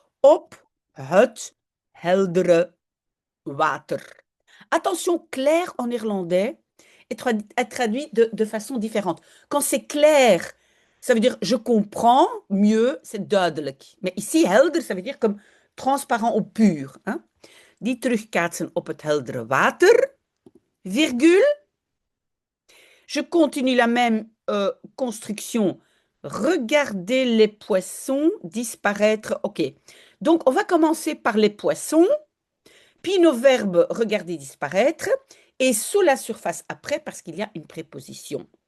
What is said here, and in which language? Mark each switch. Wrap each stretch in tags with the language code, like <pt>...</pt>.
<nl>Op het heldere water.</nl> <fr>Attention, clair en néerlandais est traduit de façon différente. Quand c'est clair, ça veut dire je comprends mieux, c'est duidelijk. Mais ici, helder, ça veut dire comme transparent ou pur. Hein?</fr> <nl>Die terugkaatsen op het heldere water, virgule.</nl> <fr>Je continue la même construction. Regardez les poissons disparaître. OK. Donc, on va commencer par les poissons, puis nos verbes regarder disparaître, et sous la surface après, parce qu'il y a une préposition.</fr>